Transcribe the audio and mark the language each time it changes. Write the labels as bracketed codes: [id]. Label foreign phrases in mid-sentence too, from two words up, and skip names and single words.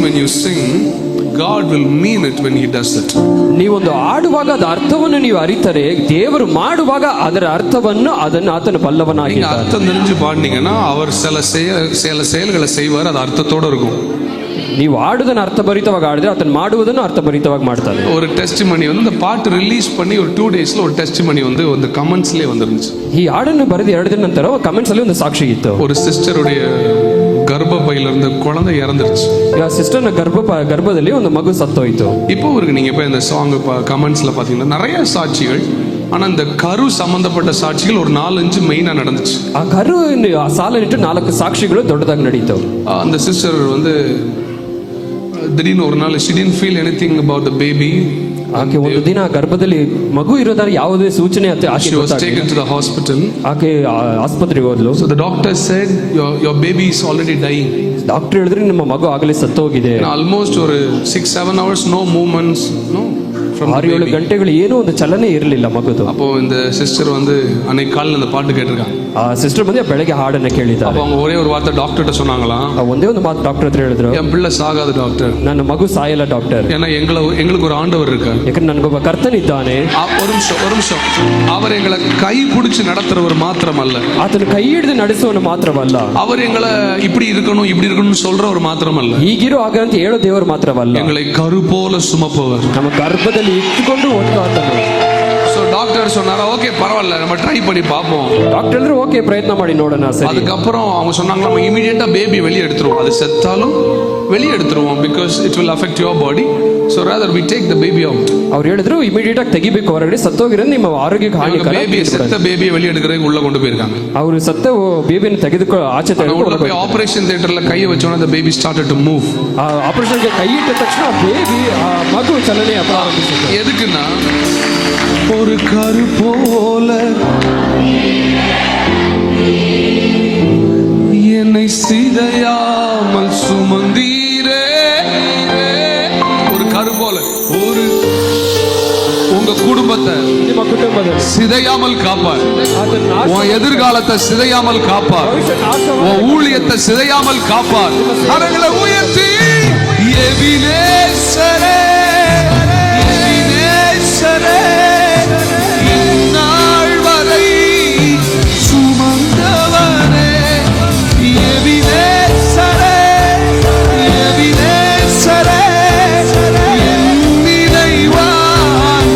[en] sing, God will mean it when He does it. [kn] ನೀವೊಂದು ಆಡುವಾಗ ಅದರ ಅರ್ಥವನ್ನು ನೀವು ಅರಿತರೆ ದೇವರು ಮಾಡುವಾಗ ಅದರ ಅರ್ಥವನ್ನು ಅದನ್ನು ಆತನ [ta] நீங்க [kn] ಬಲ್ಲವನಾಗಿದ್ದಾನೆ. [ta] அர்த்தம் தெரிஞ்சு பாடினீங்கன்னா அவர் சில செயல்களை செய்வார், அது அர்த்தத்தோட இருக்கும். [kn] ನೀವು ಆಡುವುದನ್ನು ಅರ್ಥಭರಿತವಾಗಿ ಆಡಿದ್ರೆ ಆತನು ಮಾಡುವುದನ್ನು ಅರ್ಥಭರಿತವಾಗಿ ಮಾಡ್ತಾನೆ. [ta] ஒரு டெஸ்டிமனி வந்து இந்த பாட்டு ரிலீஸ் பண்ணி ஒரு 2 daysல ஒரு டெஸ்டிமனி வந்து ಒಂದು கமெண்ட்ஸ்லயே வந்துருந்துச்சு. [kn] ಈ ಹಾಡನ್ನು ಬರೆದು 2 ದಿನ ನಂತರ ಕಮೆಂಟ್ಸ್ ಅಲ್ಲಿ ಒಂದು ಸಾಕ್ಷಿ ಇತ್ತು. [ta] ஒரு சிஸ்டருடைய கர்ப்பப்பையில இருந்த குழந்தை இறந்துருச்சு. [kn] ಆ ಸಿಸ್ಟರ್ನ ಗರ್ಭದಲ್ಲಿ ಒಂದು ಮಗು ಸತ್ತೋಯ್ತು. [ta] இப்போ இருக்கு, நீங்க போய் இந்த சாங் கமெண்ட்ஸ்ல பாத்தீங்கன்னா நிறைய சாட்சிகள், ஆனா இந்த கரு சம்பந்தப்பட்ட சாட்சிகள் ஒரு 4-5 மெயினா நடந்துச்சு. [kn] ಆ ಕರು ಆ ಸಾಲನಿಟ್ಟು 4 ಸಾಕ್ಷಿಗಳು ದೊಡ್ಡದಾಗಿ ನಡೀತು. [ta] அந்த சிஸ்டர் வந்து திடீர்னு ஒரு நாள் [en] she didn't feel anything about the baby. [kn] ಆಕೆ ಒಂದು ದಿನ ಗರ್ಭದಲ್ಲಿ ಮಗು ಇರೋದಾರ ಯಾವುದೇ ಸೂಚನೆ [en] She was taken to the hospital. [kn] ಆಕೆ ಆಸ್ಪತ್ರೆಗೆ ಹೋದ್ಲು. [en] So the doctor said your baby is already dying. [kn] ಡಾಕ್ಟರ್ ಹೇಳಿದ್ರೆ ನಿಮ್ಮ ಮಗು ಆಗಲೇ ಸತ್ತೋಗಿದೆ. [en] Almost ஒரு 6-7 hours no movements, no. [kn] 6-7 ಗಂಟೆಗಳು ಏನೋ ಒಂದು ಚಲನೆ ಇರಲಿಲ್ಲ ಮಗುದು. [ta] அப்போ இந்த சிஸ்டர் வந்து அன்னைக்கு காலையில அந்த பாட்டு கேட்டிருக்காங்க. [kn] ಆ ಸಿಸ್ಟರ್ ಬಂದು ಬೆಳಗ್ಗೆ ಹಾಡನ್ನ ಕೇಳಿದ್ದಾರೆ. [ta] அப்போ அவங்க ஒரே ஒரு வார்த்தை டாக்டர்ட்ட சொன்னாங்களாம். [kn] ಒಂದೇ ಒಂದು ಮಾತು ಡಾಕ್ಟರ್ ಹತ್ರ ಹೇಳಿದ್ರು, [ta] என் பிள்ளை சாகாது டாக்டர், [kn] ನನ್ನ ಮಗು ಸಾಯಲ್ಲ ಡಾಕ್ಟರ್, [ta] ஏன்னா எங்களுக்கு ஒரு ஆண்டவர் இருக்கார். [kn] ಯಾಕಂದ್ರೆ ನನಗೊಬ್ಬ ಕರ್ತನಿದ್ದಾನೆ. [ta] ஒரு நிமிஷம் அவர் எங்களை கை பிடிச்சு நடத்துறவர் மாத்திரமல்ல, [kn] ಆತನು ಕೈ ಹಿಡಿದು ನಡೆಸುವನು ಮಾತ್ರವಲ್ಲ, [ta] அவர் எங்களை இப்படி இருக்கணும்னு சொல்றவர் மாத்திரமல்ல, [kn] ಹೀಗಿರೋ ಆಗ ಅಂತ ಹೇಳೋ ದೇವರು ಮಾತ್ರವಲ್ಲ, [ta] எங்களை கரு போல சுமப்பவர், [kn] ನಮ್ಮ ಗರ್ಭದಲ್ಲಿ ಇಟ್ಟುಕೊಂಡು ಹೊತ್ತು ಆತನು. [ta] So டாக்டர் சொன்னாரா, ஓகே பரவாயில்ல நம்ம ட்ரை பண்ணி பார்ப்போம். [kn] டாக்டர் ಹೇಳಿದ್ರು ಓಕೆ ಪ್ರಯತ್ನ ಮಾಡಿ ನೋಡೋಣ. ಸರಿ. [ta] அதுக்கப்புறம் அவங்க சொன்னாங்க நம்ம [en] immediately baby [ta] வெளியே எடுத்துருவோம், அது செத்தாலும் வெளியே எடுத்துருவோம், [en] because it will affect your body, so rather we take the baby out. [kn] ಅವ್ರು ಹೇಳಿದ್ರು ಇಮಿಡಿಯೇಟ್ ಆಗಿ ತೆಗಿಬೇಕು, ಹೊರಗಡೆ ಸತ್ತೋಗಿರೋದು ನಿಮ್ಮ ಆರೋಗ್ಯಕ್ಕೆ ಹಾನಿಕರ. [ta] செத்த பேபியை வெளியே எடுக்கிறதுக்கு உள்ள கொண்டு போயிருக்காங்க. [kn] ಅವರು ಸತ್ತ ಬೇಬಿಯನ್ನು ತೆಗೆದುಕೊಂಡು ಆಚೆ ತೆಗೆದುಕೊಂಡು [ta] ஆபரேஷன் தியேட்டர்ல கையை வச்சோன்னா [en] the baby started to move. [kn] ಆ ಆಪರೇಷನ್ಗೆ ಕೈ ಇಟ್ಟ ತಕ್ಷಣ ಬೇಬಿ ಆ ಮಗು ಚಲನೆ ಪ್ರಾರಂಭಿಸಿತು. [ta] எதுக்குன்னா ஒரு கரு போல என்னை சிதையாமல் சுமந்தீரே. ஒரு கரு போல உங்க குடும்பத்தை [kn] ನಿಮ್ಮ ಕುಟುಂಬದಲ್ಲಿ [ta] சிதையாமல் காப்பார், உன் எதிர்காலத்தை சிதையாமல் காப்பார், உன் ஊழியத்தை சிதையாமல் காப்பார். கரங்களை உயர்த்தி எபினேசரே எபினேசரே, இந்நாள் வரை சுமந்தவரே, எபினேசரே எபினேசரே, என் நினைவாய்.